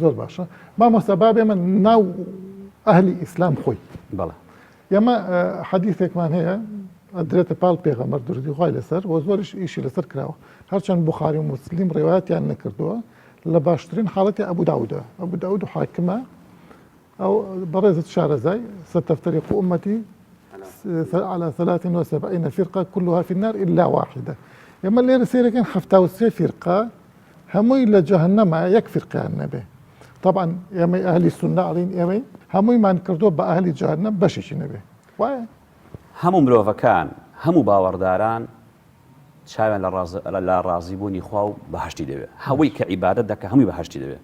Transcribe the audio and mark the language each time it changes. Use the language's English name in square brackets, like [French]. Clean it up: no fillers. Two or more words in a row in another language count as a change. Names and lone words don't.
[Central Kurdish] زۆر باشە مامۆستا با بێمە ناو ئەهلی ئیسلام خۆی بەڵێ ئێمە حەدیثێکمان هەیە ئەدرێتە پاڵ پێغەمبەر درودی خوای لەسەر بۆ زۆرش ئیشی لەسەر کراوە هەرچەند بوخاری و موسلیم ڕێوایەتیان نەکردووە لە باشترین حاڵەتی ئەبوو داود و حاکمە ئەو بەڕێزت شارەزای [Arabic] ستفترق أمتي على 73 فرقة كلها في النار إلا واحدة [Central Kurdish] ئێمە لێرە سێرەکەن 73 فرقة هەمووی لە جەهەنەمە یەک فرقیان نەبێ طبعا ئێمەی ئەهلی سونە ئەڵین ئێمەی هەموویمان کردووە بە ئەهلی جەهەنەم بەشێکی نەبێ وایە هەموو مرۆڤەکان هەموو باوەڕداران چاویان لە ڕازیبوونی خوا و بەهەشتی دەوێت هەوەی کە عیبادەت دەکە هەمووی بەهەشتی دەوێت